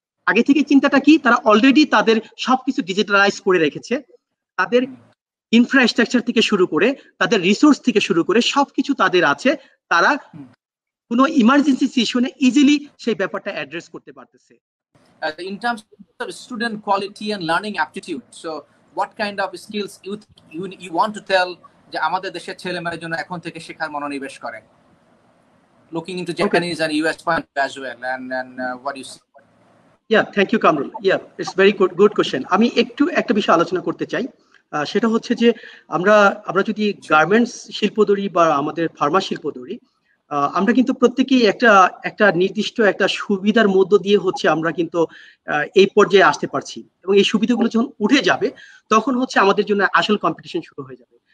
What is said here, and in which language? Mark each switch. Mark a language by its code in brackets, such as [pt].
[bn] আগে থেকে চিন্তাটা কি, তারা অলরেডি তাদের সবকিছু ডিজিটালাইজ করে রেখেছে। তাদের ইনফ্রাস্ট্রাকচার থেকে শুরু করে, তাদের রিসোর্স থেকে শুরু করে সবকিছু তাদের আছে। তারা কোনো ইমার্জেন্সি সিচুয়েশনে ইজিলি সেই ব্যাপারটা অ্যাড্রেস করতে পারতেছে। [en] In terms of student quality and learning aptitude, so what kind of skills you want to tell [bn] যে আমাদের দেশের ছেলেমেয়েদের জন্য এখন থেকে শেখার মনোনিবেশ করে, [en] looking into Japanese and US point as well, and what do you see? Yeah, thank you, Kamrul. Yeah, it's very good question. [bn] আমি একটা বিষয় আলোচনা করতে চাই, সেটা হচ্ছে যে আমরা যদি গার্মেন্টস শিল্প ধরি বা আমাদের ফার্মা শিল্প ধরি, আমরা কিন্তু প্রত্যেকেই একটা নির্দিষ্ট একটা সুবিধার মধ্য দিয়ে হচ্ছে আমরা কিন্তু এই পর্যায়ে আসতে পারছি, এবং এই সুবিধাগুলো যখন উঠে যাবে তখন হচ্ছে আমাদের জন্য আসল কম্পিটিশন শুরু হয়ে যাবে।